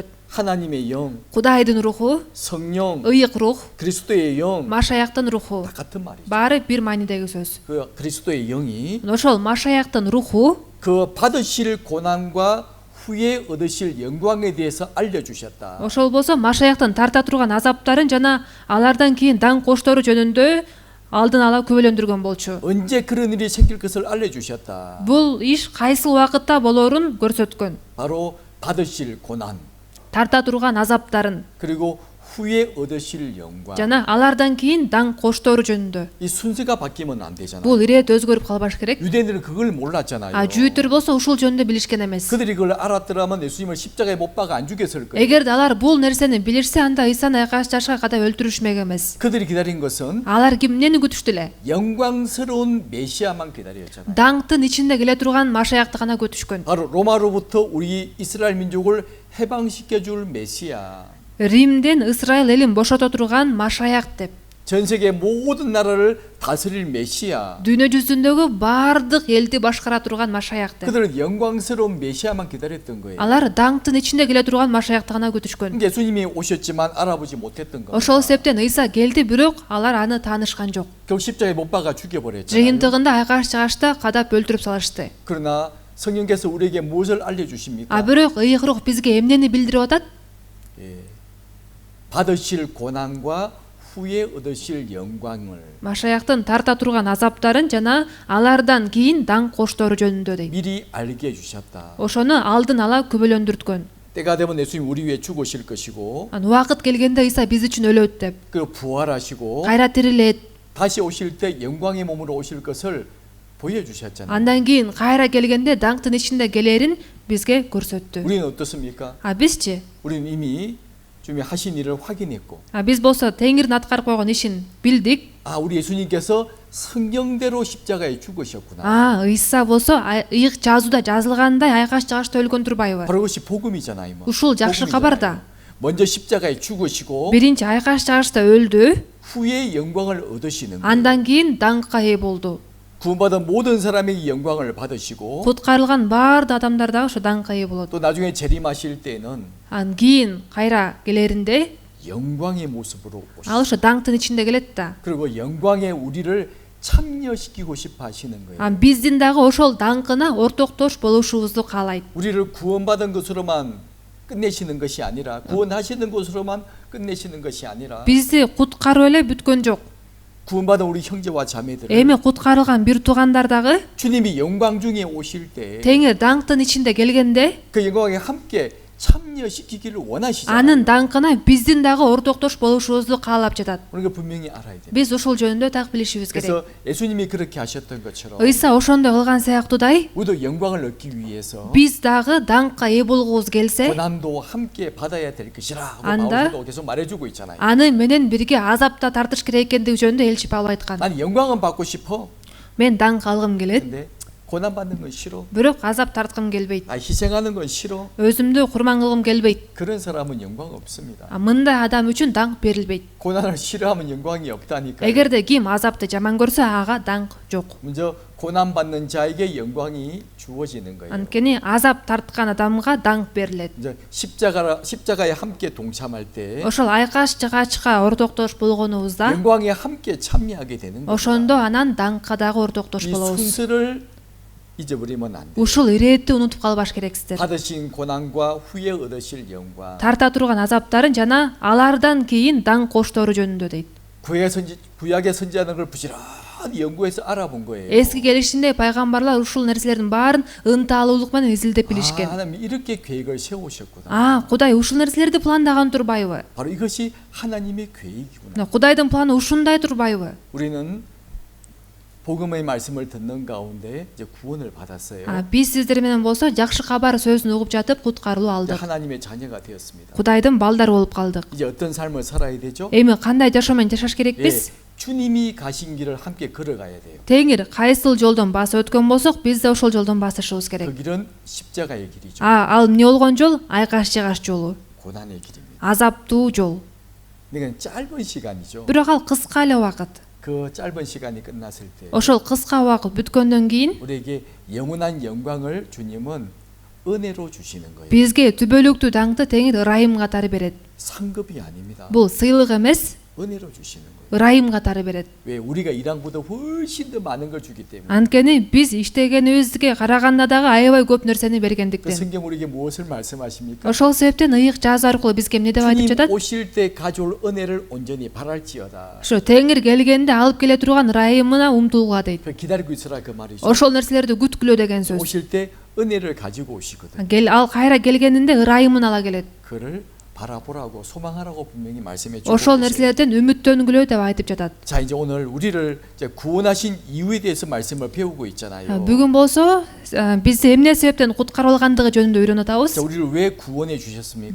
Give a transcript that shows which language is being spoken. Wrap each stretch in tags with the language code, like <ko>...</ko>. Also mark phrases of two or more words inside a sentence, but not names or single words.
<ko>하나님의 영,</ko> <ky>Кудайдын руху,</ky> <ko>성령,</ko> <ky>ыйык рух,</ky> <ko>그리스도의 영,</ko> <ky>Машаяктын руху.</ky> <ko>다 같은 말이죠.</ko> <ky>Баары бир маанидеги сөз.</ky> <ko>그 그리스도의 영이</ko> <ky>Ошол Машаяктын руху</ky> <ko>그 받으실 고난과 후에 얻으실 영광에 대해서 알려주셨다.</ko> <ky>ошол болсо Машаяктын тарта турган азаптарын жана алардан кийин даңк коштору жөнүндө алдын ала күбөлөндүргөн болчу.</ky> <ko>언제 그런 일이 생길 것을 알려주셨다.</ko> <ky>Бул иш кайсыл убакытта болоорун көрсөткөн.</ky> <ko>바로 받으실 고난</ko> <ky>Тарта турган азаптарын</ky> <ko>그리고 후에 얻으실 영광.</ko> <ky>жана алардан кийин даңк коштору жөнүндө.</ky> <ko>이 순서가 바뀌면 안 되잖아요.</ko> <ky>Бул ирет өзгөрүп калбаш керек.</ky> <ko>유대인들은 그걸 몰랐잖아요.</ko> <ky>Жүйүттөр болсо ушул жөнүндө билишкен эмес.</ky> <ko>그들이 그걸 알았더라면 예수님을 십자가에 못 박아 안 죽였을 거예요.</ko> <ky>Эгерде алар бул нерсени билишсе, анда Исаны айкаш жашка кадап өлтүрүшмек эмес.</ky> <ko>그들이 기다린 것은</ko> <ky>Алар кимнени күтүштү эле?</ky> <ko>영광스러운 메시아만 기다렸잖아요.</ko> <ky>Даңктын ичинде келе турган Машаякты гана күтүшкөн.</ky> <ko>바로 로마로부터 우리 이스라엘 민족을 해방시켜 줄 메시아.</ko> <ky>Римден Исраил элин бошото турган Машаяк деп.</ky> <ko>전 세계 모든 나라를 다스릴 메시아.</ko> <ky>Дүйнө жүзүндөгү бардык элди башкара турган Машаяк деп.</ky> <ko>그들은 영광스러운 메시아만 기다렸던 거예요.</ko> <ky>Алар даңктын ичинде келе турган Машаякты гана күтүшкөн.</ky> <ko>예수님이 오셨지만 알아보지 못했던 거예요.</ko> <ky>Ошол себептен Ыйса келди, бирок алар аны таанышкан жок.</ky> <ko>결국 십자가에 못 박아 죽여버렸잖아요.</ko> <ky>Жыйынтыгында айкаш чыгашта кадап өлтүрүп салышты.</ky> <ko>그러나 성령께서 우리에게 무엇을 알려주십니까?</ko> <ky>Бирок ыйык рух бизге эмнени билдирип атат?</ky> <ko>받으실 고난과 후에 얻으실 영광을</ko> <ky>Машаяктын тарта турган азаптарын жана алардан кийин даңк коштору жөнүндө дейт.</ky> <ko>미리 알게 해주셨다.</ko> <ky>Ошону алдын ала күбөлөндүрткөн.</ky> <ko>때가 되면 예수님 우리 위해 죽으실 것이고</ko> <ky>Убакыт келгенде Ыйса биз үчүн өлөт деп.</ky> <ko>그리고 부활하시고</ko> <ky>Кайра тирилет.</ky> <ko>다시 오실 때 영광의 몸으로 오실 것을 보여주셨잖아요.</ko> <ky>Андан кийин кайра келгенде даңктын ичинде келерин бизге көрсөттү.</ky> <ko>우리는 어떻습니까?</ko> <ky>Бизчи?</ky> <ko>우리는 이미 주님이 하신 일을 확인했고</ko> <ky>Биз болсо Теңирдин аткарып койгон ишин билдик.</ky> <ko>우리 예수님께서 성경대로 십자가에 죽으셨구나.</ko> <ky>Ыйса болсо ыйык жазууда жазылгандай айкаш чыгашта өлгөн турбайбы?</ky> <ko>바로 그것이 복음이잖아요.</ko> <ky>Ушул жакшы кабар да.</ky> <ko>먼저 십자가에 죽으시고</ko> <ky>Биринчи айкаш чыгашта өлдү,</ky> <ko>후에 영광을 얻으시는 거예요.</ko> <ky>андан кийин даңкка ээ болду.</ky> <ko>구원받은 모든 사람에게 영광을 받으시고</ko> <ky>Куткарылган баардык адамдар дагы ошо даңкка ээ болот.</ky> <ko>또 나중에 재림하실 때는</ko> <ky>Андан кийин кайра келеринде</ky> <ko>영광의 모습으로</ko> <ky>ал</ky> <ko>오시고</ko> <ky>ошо даңктын ичинде келет да.</ky> <ko>그리고 영광에 우리를 참여시키고 싶어 하시는 거예요.</ko> <ky>Биздин дагы ошол даңкына ортоктош болушубузду каалайт.</ky> <ko>우리를 구원받은 것으로만 끝내시는 것이 아니라 구원하시는 것으로만 끝내시는 것이 아니라</ko> <ky>Бизди куткарып эле бүткөн жок.</ky> <ko>구원받은 우리 형제와 자매들을</ko> <ky>Эми куткарылган бир туугандар дагы</ky> <ko>주님이 영광 중에 오실 때</ko> <ky>Теңир даңктын ичинде келгенде</ky> <ko>그 영광에 함께 참여시키기를 원하시잖아요.</ko> <ky>анын даңкына биздин дагы ортоктош болушубузду каалап жатат.</ky> <ko>우리가 분명히 알아야 돼요.</ko> <ky>Биз ушул жөнүндө так билишибиз керек.</ky> <ko>그래서 예수님이 그렇게 하셨던 것처럼</ko> <ky>ыйса ошондой кылган сыяктуудай</ky> <ko>우리도 영광을 얻기 위해서</ko> <ky>биз дагы даңкка ээ болгубуз келсе,</ky> <ko>고난도 함께 받아야 될 것이라 안다. 바울도 계속 말해주고 있잖아요.</ko> <ky>аны менен бирге азапта тартыш керек экендиги жөнүндө элчи Павел айткан.</ky> <ko>난 영광은 받고 싶어.</ko> <ky>Мен даңк алгым келет,</ky> <ko>근데 고난 받는 건 싫어.</ko> <ky>бирок азап тарткым келбейт.</ky> <ko>희생하는 건 싫어.</ko> <ky>өзүмдү курман кылгым келбейт.</ky> <ko>그런 사람은 영광 없습니다.</ko> <ky>Мындай адам үчүн даңк берилбейт.</ky> <ko>고난을 싫어하면 영광이 없다니까.</ko> <ky>эгерде ким азапты жаман көрсө, ага даңк жок.</ky> <ko>먼저 고난 받는 자에게 영광이 주어지는 거예요.</ko> <ky>анткени азап тарткан адамга даңк берилет.</ky> <ko>이제 십자가에 함께 동참할 때</ko> <ky>ошол айкаш жыгаачка ортоктош болгонубузда,</ky> <ko>영광에 함께 참여하게 되는 거예요.</ko> <ky>ошондо анан даңкка дагы ортоктош</ky> <ko>이</ko> <ky>болобуз.</ky> <ko>순서를 잊어버리면 안 돼요.</ko> <ky>ушул иретти унутуп калбаш керексиздер.</ky> <ko>받으신 고난과 후에 얻으실 영광.</ko> <ky>тарта турган азаптарын жана алардан кийин даңк коштору жөнүндө дейт.</ky> <ko>구약의 선지자는 걸 부지런히 연구해서 알아본 거예요.</ko> <ky>эски келишинде пайгамбарлар ушул нерселердин баарын ынталуулук менен изилдеп билишкен.</ky> <ko>하나님 이렇게 계획을 세우셨구나.</ko> <ky>Кудай ушул нерселерди пландаган турбайбы?</ky> <ko>바로 이것이 하나님의 계획이구나.</ko> <ky>Кудайдын планы ушундай турбайбы?</ky> <ko>우리는 복음의 말씀을 듣는 가운데 이제 구원을 받았어요.</ko> <ky>биз сиздер менен болсо жакшы кабар сөзүн угуп жатып куткарылуу</ky> <ko>이제</ko> <ky>алдык.</ky> <ko>하나님의 자녀가 되었습니다.</ko> <ky>Кудайдын балдары болуп калдык.</ky> <ko>이제 어떤 삶을 살아야 되죠?</ko> <ky>эми кандай жашоо менен жашаш керекпиз?</ky> <ko>주님이 가신 길을 함께 걸어가야 돼요.</ko> <ky>Теңир кайсыл жолдон басып өткөн болсок, биз да ошол жолдон басышыбыз керек.</ky> <ko>그 길은 십자가의 길이죠.</ko> <ky>ал эмне болгон жол? айкаш жыгач жолу,</ky> <ko>고난의 길입니다.</ko> <ky>азаптуу жол.</ky> <ko>이건 짧은 시간이죠.</ko> <ky>бирок ал кыска эле убакыт.</ky> <ko>그 짧은 시간이 끝났을 때</ko> <ky>ошол кыска убакыт бүткөндөн кийин</ky> <ko>우리에게 영원한 영광을 주님은 은혜로 주시는 거예요.</ko> <ky>бизге түбөлүктүү даңкты Теңир ырайым катары берет.</ky> <ko>상급이 아닙니다.</ko> <ky>Бул сыйлык эмес,</ky> <ko>은혜로 주시는 거예요.</ko> <ky>ырайым катары берет.</ky> <ko>왜 우리가 일한 것보다 훨씬 더 많은 걸 주기 때문에.</ko> <ky>анткени биз иштегенибизге караганда дагы аябай көп нерсени</ky> <ko>그</ko> <ky>бергендиктен.</ky> <ko>성경 우리에게 무엇을 말씀하십니까?</ko> <ky>ошол себептен ыйык жазуу аркылуу бизге эмне деп айтып</ky> <ko>주님</ko> <ky>жатат?</ky> <ko>오실 때 가져올 은혜를 온전히 바랄지어다.</ko> <ky>ошо Теңир келгенде алып келе турган ырайымына умтулгула дейт.</ky> <ko>그 기다리고 있으라 그 말이죠.</ko> <ky>ошол нерселерди күткүлө деген сөз.</ky> <ko>오실 때 은혜를 가지고 오시거든.</ko> <ky>ал кайра келгенинде ырайымын ала келет.</ky> <ko>그를 바라보라고 소망하라고 분명히 말씀해 주고</ko> <ky>ошол</ky> <ko>계세요.</ko> <ky>нерселерден үмүттөнгүлө деп айтып жатат.</ky> <ko>자, 이제 오늘 우리를 이제 구원하신 이유에 대해서 말씀을 배우고 있잖아요.</ko> <ky>бүгүн болсо бизди эмне себептен куткарып алгандыгы жөнүндө үйрөнүп атабыз.</ky> <ko>자, 우리를 왜 구원해 주셨습니까?</ko>